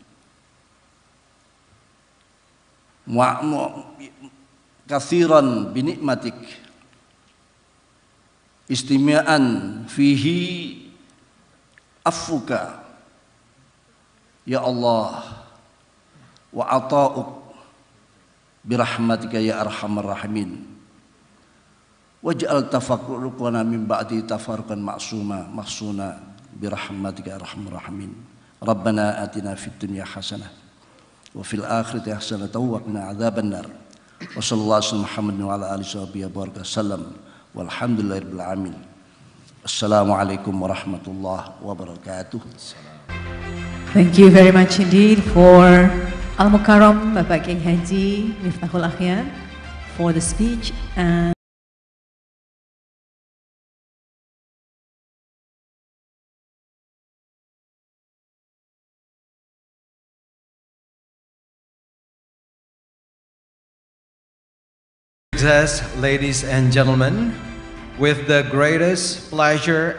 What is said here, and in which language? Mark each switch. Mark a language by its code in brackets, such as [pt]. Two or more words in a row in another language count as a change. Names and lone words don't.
[ar] كثيرا بنعمتك استماعا فيه عفوك يا الله وعطاءك برحمتك يا أرحم الراحمين واجعل تفكرنا من بعد تفرقا معصوما محصونا برحمتك يا أرحم الراحمين. ربنا آتنا في الدنيا حسنة وفي الآخرة حسنة وقنا عذاب النار. وصلى الله عليه محمد وعلى آله وسلم والحمد لله رب العالمين. السلام عليكم ورحمة الله وبركاته. [en] Thank you very much indeed for Al-Mukarram Bapak Kiai Haji Miftahul Akhyar for the speech and ladies and gentlemen, with the greatest pleasure